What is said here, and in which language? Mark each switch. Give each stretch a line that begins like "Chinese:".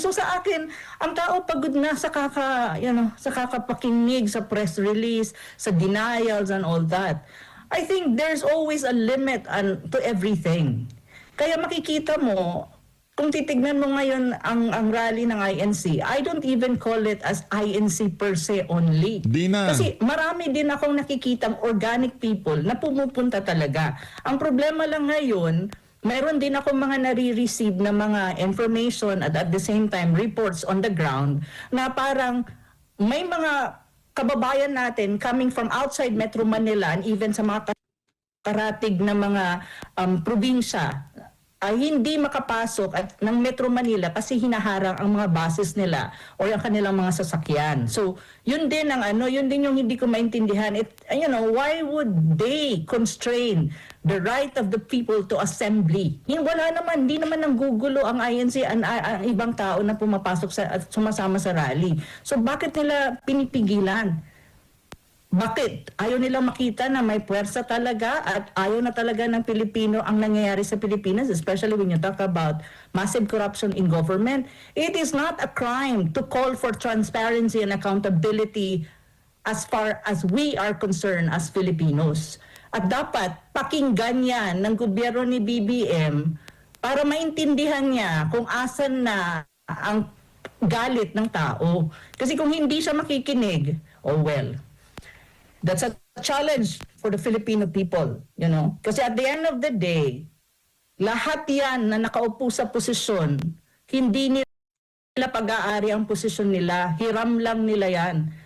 Filipino: So sa akin, ang tao pagod na sa kakapakinig sa press release, sa denials
English: and all that. I think there's always a limit to everything.
Filipino: Kaya makikita mo, kung titignan mo ngayon ang rally ng INC,
English: I don't even call it as INC per se only.
Filipino: Di na. Kasi marami din akong nakikitang organic people na pumupunta talaga. Ang problema lang ngayon, mayroon din akong mga nare-receive na mga information
English: at the same time reports on the ground
Filipino: na parang may mga kababayan natin
English: coming from outside Metro Manila
Filipino: and even sa mga karatig na mga probinsya ay hindi makapasok at ng Metro Manila kasi hinaharang ang mga buses nila o yung kanilang mga sasakyan. So, yun din yung hindi ko maintindihan.
English: Why would they constrain the right of the people to assembly?
Filipino: Hindi naman nanggugulo ang INC ang ibang tao na pumapasok at sumasama sa rally. So, bakit nila pinipigilan? Bakit? Ayaw nilang makita na may puwersa talaga at ayaw na talaga ng Pilipino ang nangyayari sa Pilipinas,
English: especially when you talk about massive corruption in government. It is not a crime to call for transparency and accountability as far as we are concerned as Filipinos.
Filipino: At dapat pakinggan yan ng gobyerno ni BBM para maintindihan niya kung asan na ang galit ng tao. Kasi kung hindi siya makikinig,
English: that's a challenge for the Filipino people,
Filipino: Kasi
English: at the end of the day,
Filipino: lahat yan na nakaupo sa posisyon, hindi nila pag-aari ang posisyon nila, hiram lang nila yan.